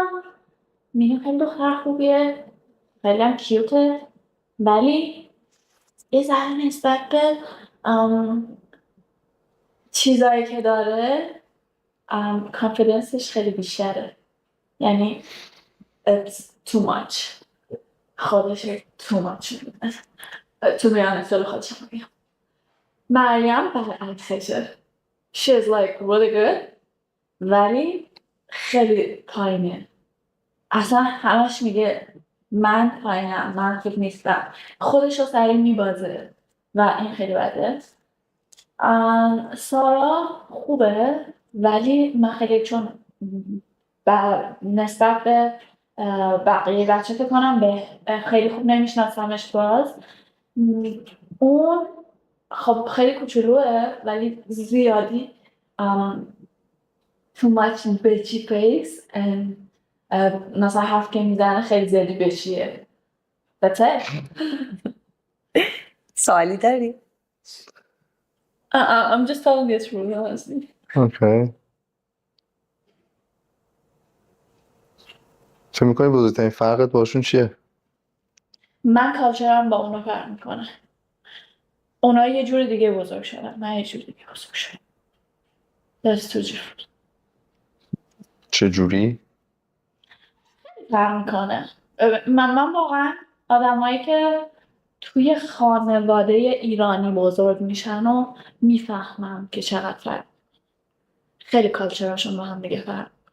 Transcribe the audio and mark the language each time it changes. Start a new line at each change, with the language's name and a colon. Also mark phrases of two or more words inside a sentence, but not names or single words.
Persian: مینو خیلی دختر خوبیه، خیلی هم کیوته، ولی یه ذره نسبت به چیزایی که داره کانفیدنسش خیلی بیشتره، یعنی
English: it's too much،
Persian: خودش
English: too much
Persian: میدونه تو میانه سال خودشم میگم. مریم برعکسشه،
English: she's like really good
Persian: ولی خیلی پایینه، اصلا همش میگه من پایینم، من خوب نیستم، خودش رو سریع میبازه و این خیلی بده. سارا خوبه ولی من خیلی چون نسبت به بقیه بچه فکر کنم به خیلی خوب نمیشناسمش باز. اون خب خیلی کوچولوه ولی زیادی
English: too much bitchy face and
Persian: مثلا حرف که میزنه خیلی زیادی بشیه.
English: That's it.
Persian: سوالی داری؟
English: I'm just telling this from honestly. Okay.
Persian: چه میکنی بزرگترین فرقت باشون چیه؟ من کالچرم با اونا فرق میکنه. اونا یه جور دیگه بزرگ شدن، من یه جور دیگه بزرگ شدم.
English: That's too different.
Persian: چه جوری؟ فرق میکنه. من واقعا آدمایی که توی خانواده ایرانی بزرگ میشن و میفهمم که چقدر فرق خیلی کالچرشون با هم دیگه فرق.